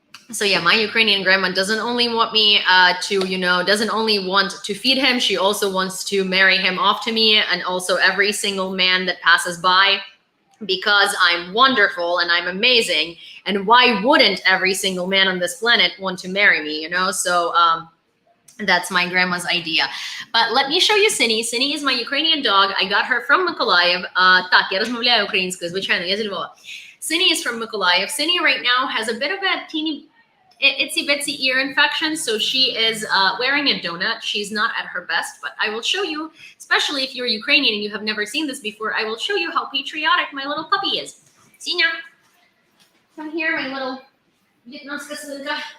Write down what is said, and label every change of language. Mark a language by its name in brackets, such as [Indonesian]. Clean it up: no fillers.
[English] So yeah, my Ukrainian grandma doesn't only want me doesn't only want to feed him, she also wants to marry him off to me, and also every single man that passes by, because I'm wonderful and I'm amazing. And why wouldn't every single man on this planet want to marry me, So that's my grandma's idea. But let me show you Cinny. Cinny is my Ukrainian dog. I got her from Mykolaiv. [Ukrainian] Так, я розмовляю українською, звичайно, я зі Львова. [English] Cinny is from Mykolaiv. Cinny right now has a bit of a teeny itsy bitsy ear infection, so she is wearing a donut. She's not at her best, but I will show you, especially if you're Ukrainian and you have never seen this before, I will show you how patriotic my little puppy is. Sinya, come here, my little [Ukrainian] Vietnamska свинка.